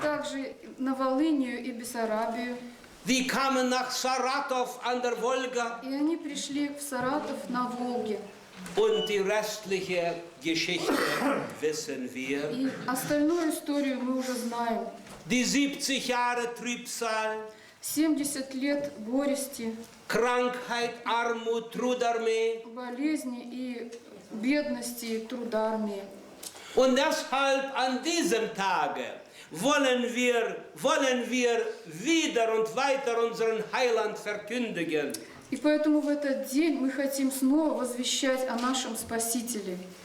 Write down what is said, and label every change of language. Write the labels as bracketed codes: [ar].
[ru] также на Волынию и Бессарабию. [de] Die kamen nach Saratov an der Wolga. [ru] И они пришли в Саратов на Волге. [de] Und die restliche Geschichte wissen wir. [ru] И остальную историю мы уже знаем. [de] Die 70 Jahre Trübsal, [ru] 70 лет горести, [de] Krankheit, Armut, Trudarmee. [ru] болезни и бедности Трудармии. [de] Und deshalb an diesem Tage wollen wir wieder und weiter unseren Heiland verkündigen. [ru] И поэтому в этот день мы хотим снова возвещать о нашем Спасителе.